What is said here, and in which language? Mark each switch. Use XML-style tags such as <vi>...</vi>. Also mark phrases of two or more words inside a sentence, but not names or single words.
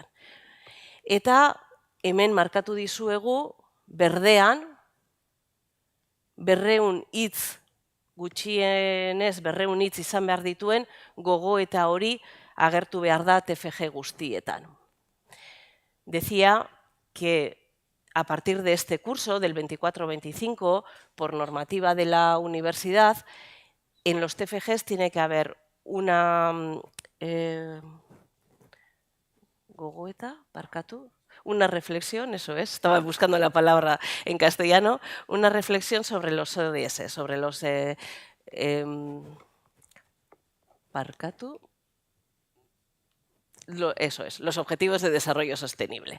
<eu>Eta hemen markatu dizuegu berdean, 200 hitz gutxienez 200 hitz izan behar dituen gogoeta hori agertu behar da TFG guztietan.</eu> <es>Decía que a partir de este curso, del 24-25, por normativa de la universidad, en los TFGs tiene que haber una</es> <eu>gogoeta, barkatu,</eu> <es>una reflexión, eso es, estaba buscando la palabra en castellano, una reflexión sobre los ODS, sobre los barkatu, eso es, los Objetivos de Desarrollo Sostenible.</es>